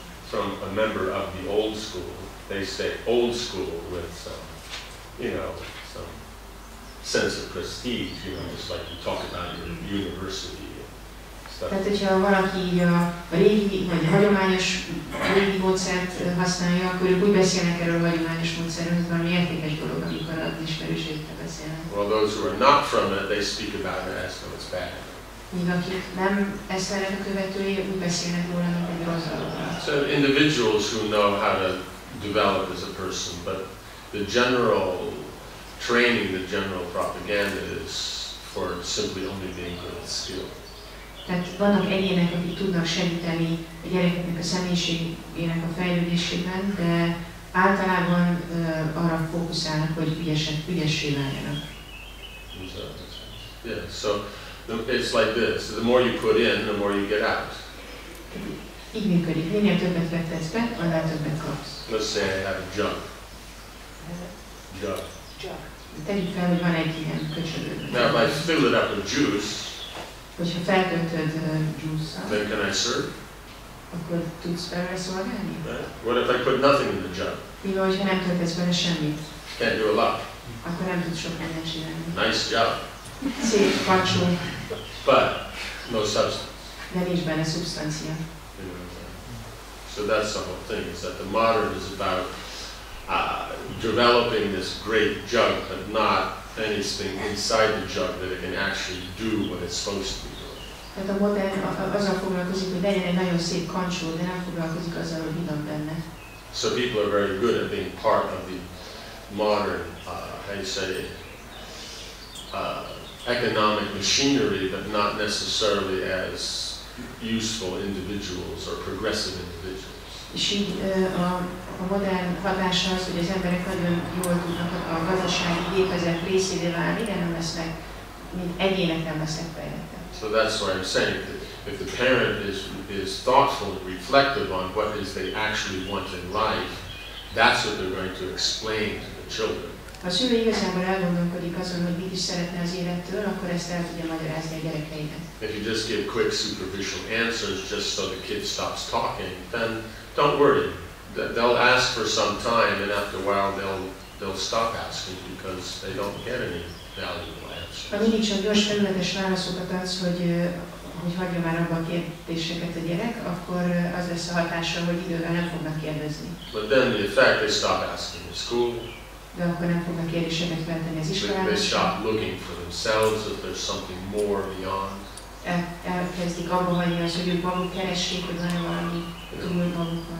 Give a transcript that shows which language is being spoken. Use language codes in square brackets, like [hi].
[en] From a member of the old school, they say old school with some, some sense of prestige, just like you talk about in university stuff. [hu] Tehát, hogyha valaki így a régi, vagy a hagyományos régi módszert használja, akkor ők úgy beszélnek erről a hagyományos módszerről, hogy valami értékes dolog, amikor az ismerőségre beszélnek. [en] Well, those who are not from it, they speak about it as though it's bad. [hu] Míg akik nem eszmenek a követői, úgy beszélnek róla, mint egy rossz dologról. [en] So individuals who know how to develop as a person, but the general training, the general propaganda is for simply only being good at skill. [hu] Tehát vannak egyének, akik tudnak segíteni a gyerekeknek a személyiségének a fejlődésében, de általában arra fókuszálnak, hogy ügyessé váljanak. [en] Yeah, so it's like this. The more you put in, the more you get out. [hu] Így működik. Minél többet fektetsz be, annál többet kapsz. [en] Let's say I have a jug. Jug. [hu] Tegyük fel, hogy van egy ilyen köcsögő. [en] Now, if I fill it up with juice, [hu] hogyha feltöltöd juice-szal, [en] then can I serve? [hu] akkor tudsz belőle szolgálni? [en] Right? What if I put nothing in the jug? [hu] Mi van, hogyha nem töltesz bele semmit? [en] Can't do a lot. [hu] Akkor nem tudsz sok mindent csinálni. [en] Nice job. [hu] Szép, kancsó, [en] But no substance. [hu] de nincs benne szubstancia. [en] So that's the whole thing, is that the modern is about developing this great jug, but not anything inside the jug that it can actually do what it's supposed to be doing. [hu] Tehát a modern azzal foglalkozik, hogy legyen egy nagyon szép kancsó, de nem foglalkozik azzal, hogy mi van benne. [en] So people are very good at being part of the modern, how you say, economic machinery, but not necessarily as useful individuals or progressive individuals. [hu] És így a modern hatása az, hogy az emberek nagyon jól tudnak a gazdasági gépezet részévé válni, de nem lesznek, mint egyének nem lesznek fejlettek. [en] So that's why I'm saying that if the parent is thoughtful and reflective on what is they actually want in life, that's what they're going to explain to the children. [hu] Ha a szülő igazából elgondolkodik azon, hogy mit is szeretne az élettől, akkor ezt el tudja magyarázni a gyerekeinek. [en] If you just give quick superficial answers just so the kid stops talking, then don't worry. They'll ask for some time, and after a while they'll stop asking because they don't get any valuable answers. [hu] Ha mindig csak gyors, felületes válaszokat adsz, hogy hagyja már abban a kérdéseket a gyerek, akkor az lesz a hatása, hogy idővel nem fognak kérdezni. [en] But then the effect, they stop asking in school. [hu] De akkor nem fognak kérdéseket feltenni az iskolában. [en] They stop looking for themselves if there's something more beyond. [hu] Elkezdik abba hagyni az, hogy ők maguk keressék, hogy van-e valami túl magukon.